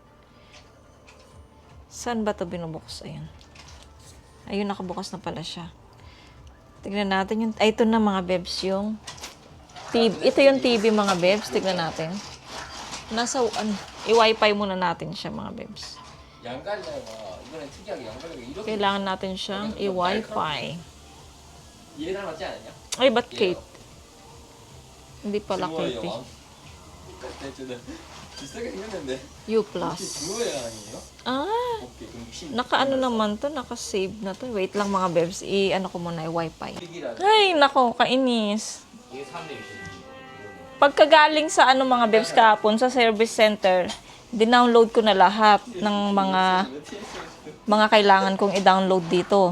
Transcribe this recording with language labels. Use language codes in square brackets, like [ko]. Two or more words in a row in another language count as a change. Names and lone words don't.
[tl] Saan ba ito binubukas? Ayun. Ayun, nakabukas na pala siya. Tignan natin yung... Ay, ito na mga bebs yung... TV. Ito yung TV mga bebs. Tignan natin. Nasa... I-wifi muna natin siya mga bebs. [ko] 양갈래가 이번엔 특이하게 양갈래가 이렇게 [tl] Kailangan natin siyang i-wifi. [ko] 얘 닮았지 않았냐? [tl] Ay, ba't Kate? Hindi pala Kate eh. [ko] 저는 비슷하게 생겼는데 [tl] U+. [ko] 듀오의 아니에요? Ah, 오케이 그럼 60 [tl] naka-ano naman to, naka-save na to. Wait lang mga bebs, i-ano ko muna, i-wifi. [ko] 빅이라 [tl] Ay, nako, kainis. [ko] 이게 300 [tl] Pagkagaling sa ano mga bebs kahapon sa service center, dinownload ko na lahat ng mga kailangan kong i-download dito.